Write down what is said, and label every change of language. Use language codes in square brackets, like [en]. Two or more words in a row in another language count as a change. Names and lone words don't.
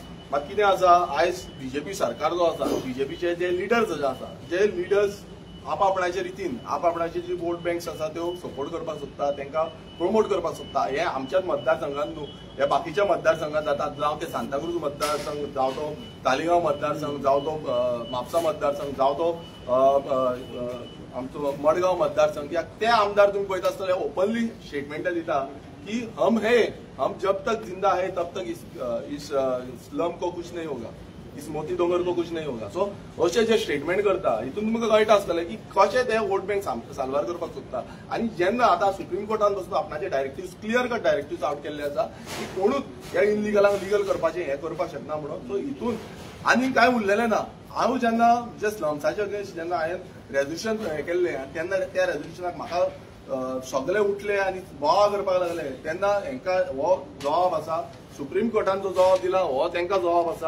[kok] मात कितें आसा, आयज बीजेपी सरकार जो आसा, बीजेपीचे जे लिडर्स जे आसा, जे लिडर्स आपापणाच्या रितीन आपापणाचे जी [en] vote banks [kok] आसा त्यो सपोर्ट करपाक सोदता, तांकां प्रमोट करपाक सोदता. हे आमच्याच मतदारसंघात न्हू, हे बाकीच्या मतदारसंघात जातात. जावं ते सांताक्रूज मतदारसंघ, जावं तो तालिगांव मतदारसंघ, जावं तो म्हापसा मतदारसंघ, जावं तो आमचो मडगांव मतदारसंघ. ते आमदार तुम्ही पळयता आसतले ओपनली स्टेटमेंटां दिता की [hi] हम जब तक जिंदा है तब तक इस स्लम को कुछ नहीं होगा, इस मोती दोंगर को कुछ नहीं होगा. [kok] सो अशें जे स्टेटमेंट करता हितून तुमकां कळटा आसतलें की कशें ते [en] vote bank [kok] साल्वार करपाक सोदता. आनी जेन्ना आतां सुप्रीम कोर्टान बसून आपणाचे डायरेक्टिव्ह [en] clear cut directive out [kok] केल्ले आसा की कोणूच ह्या इनलिगलांक लिगल करपाचें हें करपाक शकना म्हणून. सो हितून आनी कांय उरलेलें ना. हांव जेन्ना जे स्लम्साचे अगेन्स्ट जेन्ना हांवें रेजोल्युशन हें केल्लें तेन्ना त्या रेजोल्युशनाक म्हाका सगळे उठले आनी बोवाळ करपाक लागले तेन्ना हांकां हो जबाब आसा, सुप्रीम कोर्टान जो जबाब दिला हो तांकां जबाब आसा.